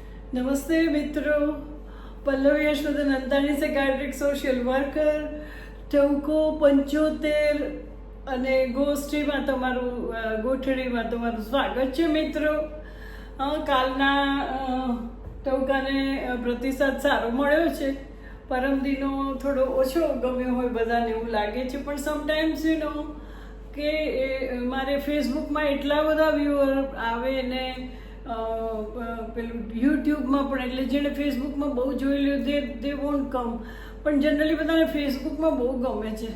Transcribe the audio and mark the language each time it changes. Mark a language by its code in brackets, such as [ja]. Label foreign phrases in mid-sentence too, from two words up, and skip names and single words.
[hi] नमस्ते मित्रों, [gu] पल्लवी यशोधन अंताणी [en] psychiatric social worker [gu] ટવકો 75 અને ગોષ્ઠીમાં ગોઠડીમાં તમારું સ્વાગત છે મિત્રો. કાલના ટવકાને પ્રતિસાદ સારો મળ્યો છે. પરમદીનો થોડો ઓછો ગમ્યો હોય બધાને એવું લાગે છે, પણ સમટાઈમ્સ કે મારે ફેસબુકમાં એટલા બધા વ્યુઅર આવે ને પેલું યુટ્યુબમાં પણ, એટલે જેણે ફેસબુકમાં બહુ જોઈ લ્યું [en] they won't come, [gu] પણ જનરલી બધાને ફેસબુકમાં બહુ ગમે છે.